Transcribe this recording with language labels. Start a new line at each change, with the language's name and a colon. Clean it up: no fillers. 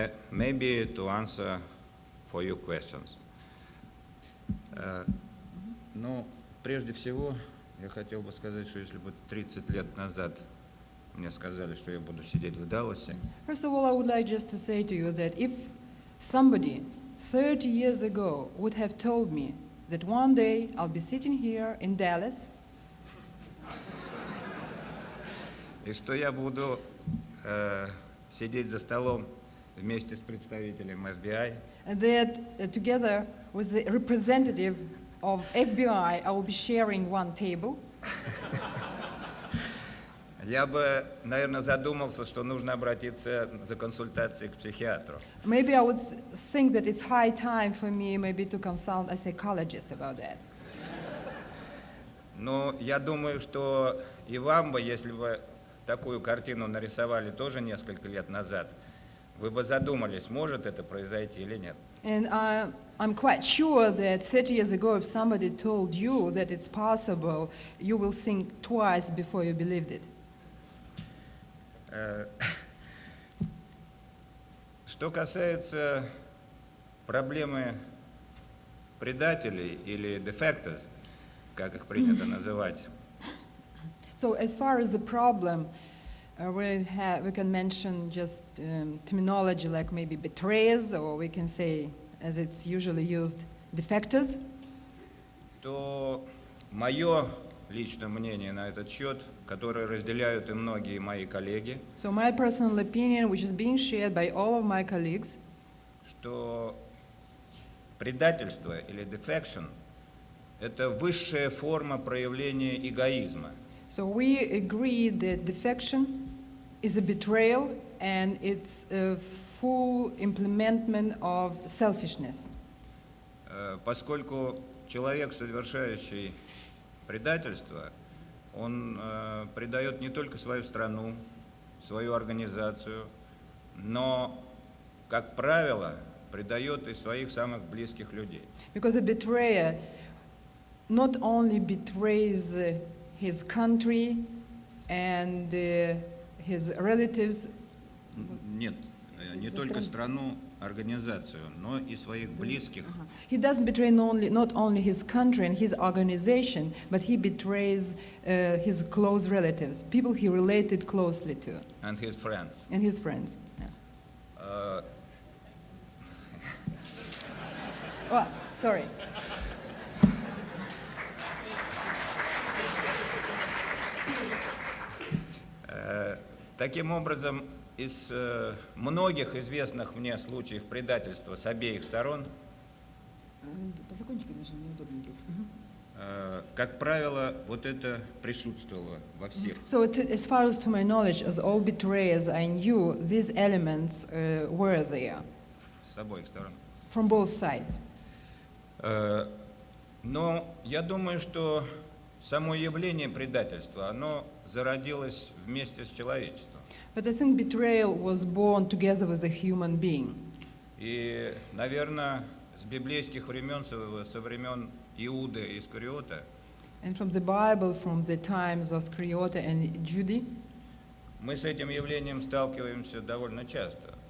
English: Maybe to answer for your questions.
Russian: Ну, прежде всего, я хотел бы сказать, что если бы 30 лет назад мне сказали, что я буду сидеть в Далласе.
English: First of all, I would like just to say to you that if Somebody 30 years ago would have told me that one day I'll be sitting here in Dallas
Russian: И что я буду сидеть за столом вместе с представителем FBI,
English: and that together with the representative of FBI, I will be sharing one table.
Russian: я бы, наверное, задумался, что нужно обратиться за консультацией к психиатру.
English: Maybe I would think that it's high time for me maybe to consult a psychologist about that.
Russian: Но я думаю, что и вам бы, если бы такую картину нарисовали тоже несколько лет назад, вы бы задумались, может это произойти или нет.
English: And I'm quite sure that 30 years ago, if somebody told you that it's possible, you will think twice before you believed it.
Russian: Что касается проблемы предателей или defectors, как их принято называть,
English: So as far as the problem, we can mention just terminology like maybe betrayers, or we can say, as it's usually used, defectors.
Russian: то мое личное мнение на этот счет, которое разделяют и многие мои коллеги,
English: So my personal opinion, which is being shared by all of my colleagues,
Russian: что предательство или defection – это высшая форма проявления эгоизма.
English: so we agree that defection is a betrayal and it's a full implementation of selfishness.
Russian: Поскольку человек, совершающий предательство, он предает не только свою страну, свою организацию, но, как правило, предает и своих самых близких людей.
English: Because a betrayer not only betrays his country and his relatives,
Russian: Нет, не только страну, организацию, но и своих близких.
English: he doesn't betray not only his country and his organization, but he betrays his close relatives, people he related closely to, And his friends. and his friends. Yeah. Oh, sorry.
Russian: Таким образом, из многих известных мне случаев предательства с обеих сторон, как правило, вот это присутствовало во всех.
English: So as far as to my knowledge, as all betrayers I knew, these elements were there
Russian: С обоих сторон.
English: from both sides.
Russian: Но я думаю, что само явление предательства, оно зародилось вместе с человечеством.
English: But I think betrayal was born together with a human being.
Russian: И, наверное, с библейских времен, со времен Иуды Искариота,
English: And from the Bible, from the times of Scriota and Judy,
Russian: мы с этим явлением сталкиваемся довольно часто.